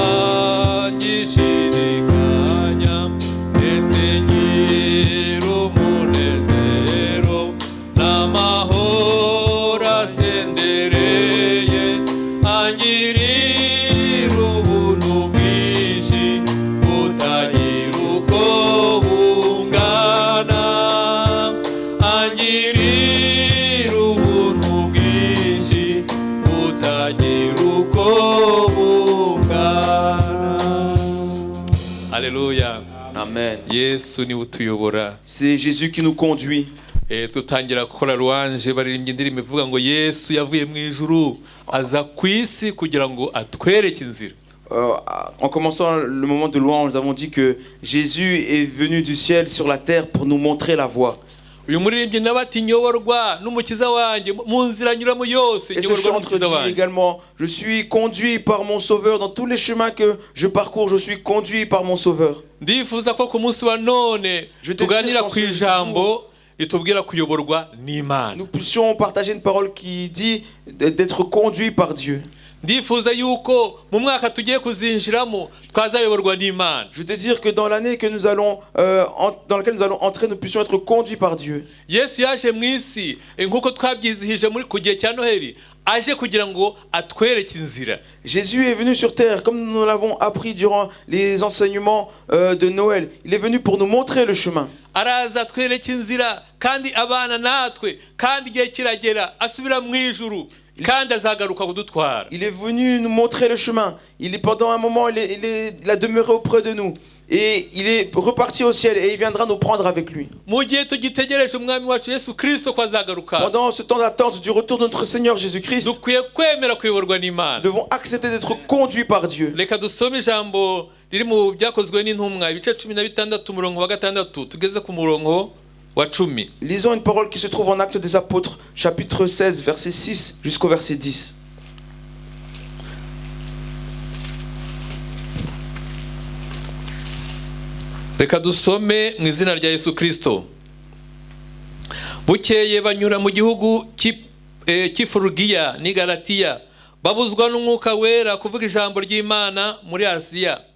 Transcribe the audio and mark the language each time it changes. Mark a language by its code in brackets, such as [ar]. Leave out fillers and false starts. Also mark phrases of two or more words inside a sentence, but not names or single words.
[rw] mbangishidikanya ndetse ngira umunezero n'amahoro asendereye angirira ubuntu bwinshi butagira uko bungana angirira ubuntu bwinshi butagira uko bungana. [fr] Alléluia. Amen. [rw] Yesu ni utuyobora. [fr] C'est Jésus qui nous conduit. [rw] Tutangira gukora louange baririmbye indirimbo ivuga ngo Yesu yavuye mu ijuru aza ku isi kugira ngo atwereke inzira. [fr] En commençant le moment de louange, nous avons dit que Jésus est venu du ciel sur la terre pour nous montrer la voie. [rw] Uyu muririmbyi nabati nyoborwa n'umukiza wanjye mu nzira nyuramo yose [fr] Et ce [rw] nyoborwa [fr] chantre [rw] n'umukiza [fr] dit [rw] wanjye. [fr] également, je suis conduit par mon Sauveur dans tous les chemins que je parcours, je suis conduit par mon Sauveur. [rw] Ndifuza ko ku munsi wa none tuganira ku ijambo ritubwira kuyoborwa n'Imana. [fr] Nous puissions partager une parole qui dit d'être conduit par Dieu. [rw] Ndifuza yuko mu mwaka tugiye kuzinjiramo twazayoborwa n'Imana. [fr] Je désire que dans l'année que nous allons, dans laquelle nous allons entrer, nous puissions être conduits par Dieu. [rw] Yesu yaje mu isi nk'uko twabyizihije muri ku gihe cya Noheli aje kugira ngo atwereke inzira. [fr] Jésus est venu sur terre, comme nous l'avons appris durant les enseignements de Noël. Il est venu pour nous montrer le chemin. [rw] Araza atwereke inzira kandi abana natwe kandi igihe kiragera asubira mu ijuru. kandi azagaruka kudutwara. [fr] Il est venu nous montrer le chemin. Pendant un moment, il a demeuré auprès de nous. Et il est reparti au ciel et il viendra nous prendre avec lui. [rw] Mu gihe tugitegereje umwami wacu Yesu Kristo ko azagaruka, [fr] Pendant ce temps d'attente du retour de notre Seigneur Jésus-Christ, [rw] dukwiye kwemera kuyoborwa [fr] nous [rw] n'Imana. [fr] devons accepter d'être conduits par Dieu. [rw] Reka dusome ijambo riri mu byakozwe n'intumwa ibice 16 umurongo wa 6 tugeze ku murongo wa 10. [fr] Lisons une parole qui se trouve en Actes des Apôtres, chapitre 16, verset 6 jusqu'au verset 10. [rw] Reka dusome mu izina rya Yesu Kristo. Bukeye banyura mu gihugu cy'Ifurugiya n'i Galatiya, babuzwa n'umwuka wera kuvuga ijambo ry'Imana muri Asiya.